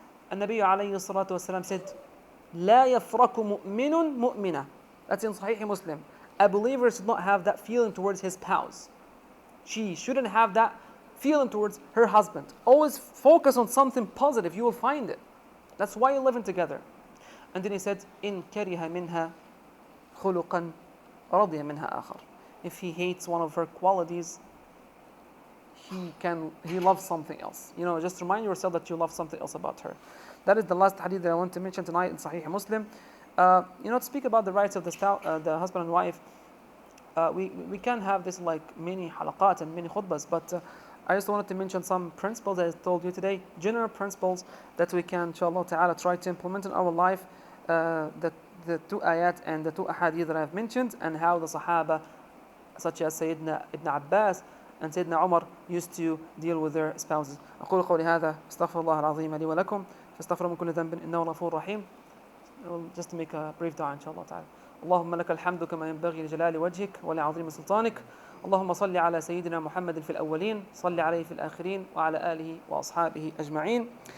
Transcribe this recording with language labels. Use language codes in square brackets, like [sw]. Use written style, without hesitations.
[en] And Nabi alayhi salatu wasalam said, [ar] لا يفرق مؤمن مؤمنة. [en] That's in Sahih Muslim. A believer should not have that feeling towards his spouse. She shouldn't have that feeling towards her husband. Always focus on something positive. You will find it. That's why you're living together. And then he said, [ar] إن كره منها خلقا رضي منها آخر. [en] If he hates one of her qualities, he loves something else. Just remind yourself that you love something else about her. That is the last hadith that I want to mention tonight in Sahih Muslim. To speak about the rights of the husband and wife, we can have this like many halaqat and many khutbas, but I just wanted to mention some principles that I told you today, general principles that we can, inshallah ta'ala, try to implement in our life, the two ayat and the two ahadith that I've mentioned, and how the Sahaba, such as Sayyidina Ibn Abbas and Sayyidina Umar, used to deal with their spouses. [ar] أقول قولي هذا استغفر الله العظيم لي ولكم فاستغفروا من كل ذنب إنه غفور رحيم. [en] Just to make a brief dua, inshallah ta'ala. [ar] اللهم لك الحمد كما ينبغي لجلال وجهك ولعظيم سلطانك. اللهم صل على سيدنا محمد في الأولين، صل عليه في الآخرين وعلى آله وأصحابه أجمعين.